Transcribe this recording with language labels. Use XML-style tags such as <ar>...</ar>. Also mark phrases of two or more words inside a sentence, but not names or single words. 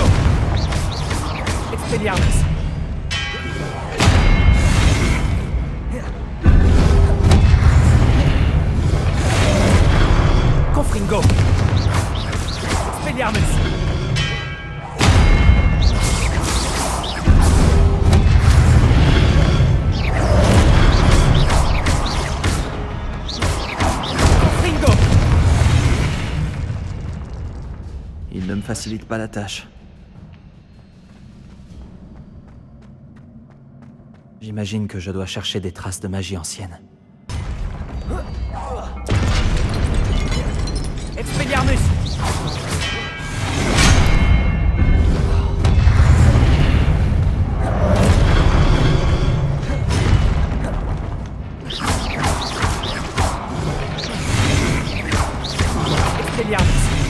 <fr>Expelliarmus! Confringo! Expelliarmus! Confringo! Il ne me facilite pas la tâche. J'imagine que je dois chercher des traces de magie ancienne. Expelliarmus! Expelliarmus!</fr>